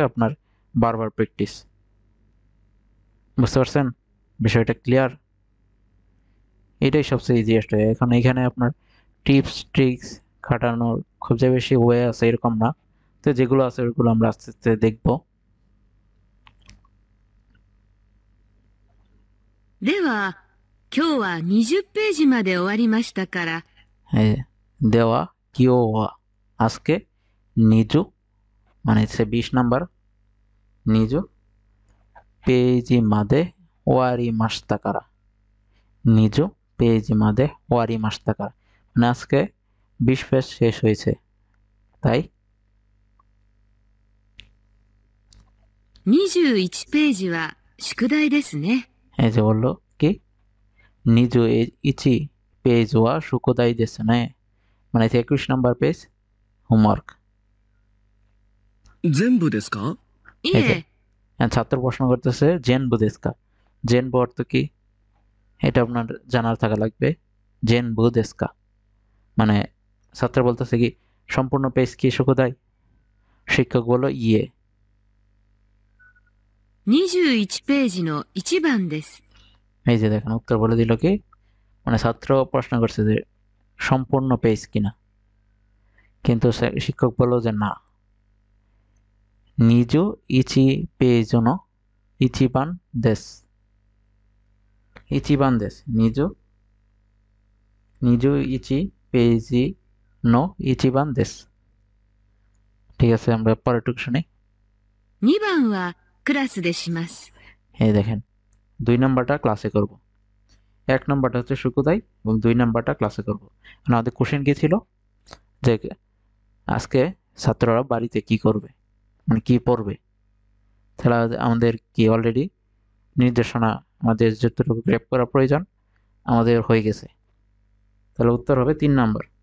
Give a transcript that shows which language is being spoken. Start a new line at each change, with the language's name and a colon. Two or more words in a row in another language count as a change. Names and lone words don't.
Bangla: আপনার বারবার প্র্যাকটিস। বুঝতে পারছেন বিষয়টা? ক্লিয়ার? এটাই সবচেয়ে ইজিয়েস্ট হয়। এখন এখানে আপনার
English: tips tricks
Bangla: খাটানোর খুব যে বেশি ওয়ে আছে এরকম না, তো যেগুলো আছে ওইগুলো আমরা আস্তে আস্তে দেখবো।
Japanese: では、今日は20ページまで終わりましたから。では今日は,
Bangla: আজকে নিজু মানে হচ্ছে 20 নাম্বার,
Japanese: 二十ページまで終わりましたから, 二十ページまで終わりましたから,
Bangla: মানে আজকে 20 পেজ শেষ হয়েছে, তাই
Japanese: 21 ページは宿題ですね。
Bangla: এই যে বললো কি?
Japanese: 二十一ページは宿題ですね,
Bangla: মানে 21 নাম্বার পেজ হোমওয়ার্ক।
Japanese: 全部ですか? い
Bangla: এই যে え、 ছাত্র প্রশ্ন করতেছে
Japanese: 全部ですか,
Bangla: জেনবু অর্থ কি এটা আপনার জানার থাকা লাগবে।
Japanese: 全部ですか
Bangla: মানে ছাত্র বলতেছে কি সম্পূর্ণ পেজ কি সুকোদাই? শিক্ষক বলল ইয়ে।
Japanese: 21 ページの1番です。
Bangla: এই যে দেখেন উত্তর বলে দিল কি, মানে ছাত্র প্রশ্ন করছে যে সম্পূর্ণ পেজ কিনা, কিন্তু শিক্ষক বলল যে না,
Japanese: 二十一ページの一番です, 一番です, 二十 二十一ページの一番です.
Bangla: ঠিক আছে, আমরা পরেরটুকু শুনি।
Japanese: 2 番はクラスでします。
Bangla: এই দেখেন 2 নাম্বারটা ক্লাসে করব, 1 নাম্বারটা হচ্ছে সুকুদাই এবং 2 নাম্বারটা ক্লাসে করব। আমাদের কোশ্চেন কি ছিল যে আজকে ছাত্ররা বাড়িতে কি করবে, মানে কি পড়বে। তাহলে আমাদের কি অলরেডি নির্দেশনা আমাদের যতটুকু গ্র্যাব করা প্রয়োজন আমাদের হয়ে গেছে, তাহলে উত্তর হবে 3 নাম্বার।